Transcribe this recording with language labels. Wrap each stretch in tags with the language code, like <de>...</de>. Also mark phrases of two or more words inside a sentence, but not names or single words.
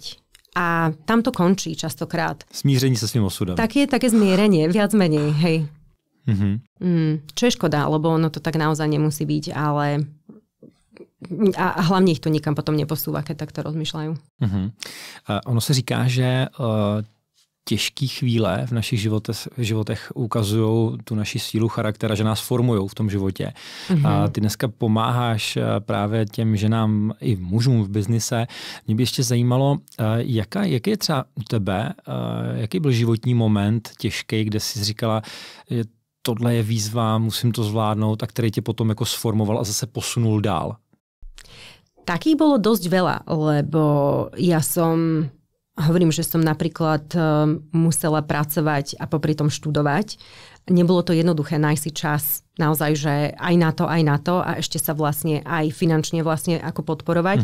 <sk>A tam to končí častokrát. Smíření sa svým osudom. Také zmierenie, viac menej, hej. Čo je škoda, lebo ono to tak naozaj nemusí byť, ale a hlavne ich to nikam potom neposúva, keď takto rozmýšľajú.</sk> <cs>Ono se říká, že těžké chvíle v našich životech ukazují tu naši sílu charakteru, že nás formují v tom životě. A ty dneska pomáháš právě těm ženám i mužům v biznise. Mě by ještě zajímalo, jaký je třeba u tebe, jaký byl životní moment těžký, kde jsi říkala, že tohle je výzva, musím to zvládnout, a který tě potom jako sformoval a zase posunul dál?</cs> <sk>Takých bolo dosť veľa, lebo ja hovorím, že som napríklad musela pracovať a popri tom študovať. Nebolo to jednoduché nájsť si čas naozaj, že aj na to a ešte sa vlastne aj finančne vlastne ako podporovať.</sk>